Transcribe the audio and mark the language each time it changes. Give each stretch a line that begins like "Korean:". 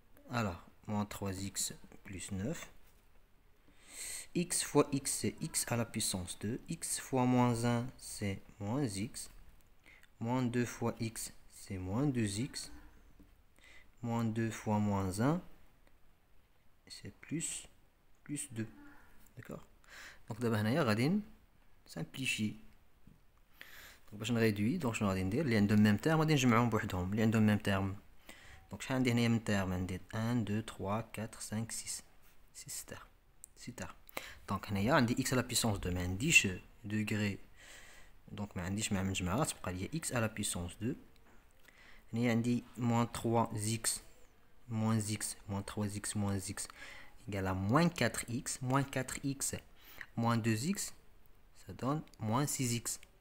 French: Alors, moins 3x plus 9. X fois x, c'est x à la puissance 2. X fois moins 1, c'est moins x. Moins 2 fois x, c'est moins 2x. Moins 2 fois moins 1, c'est plus 2. D'accord? Donc, d'abord, on va simplifier.
Arabic: Donc, باش نريدوي donc شنو غادي ندير اللي عندهم même terme غادي نجمعهم بوحدهم اللي عندهم même terme. Donc, شحال عندي هنايا من terme عندي 1 2 3 4 5 6 terme.
French: Donc,
Arabic: هنايا عندي
French: x à la puissance 2
Arabic: ما عنديش
French: degré.
Arabic: Donc, ما عنديش مع مجموعات تبقى لي
French: x à la puissance 2.
Arabic: هنايا عندي
French: moins 3x moins x moins 3x moins x égale à moins 4x. Moins 4x moins 2x, ça donne moins 6x.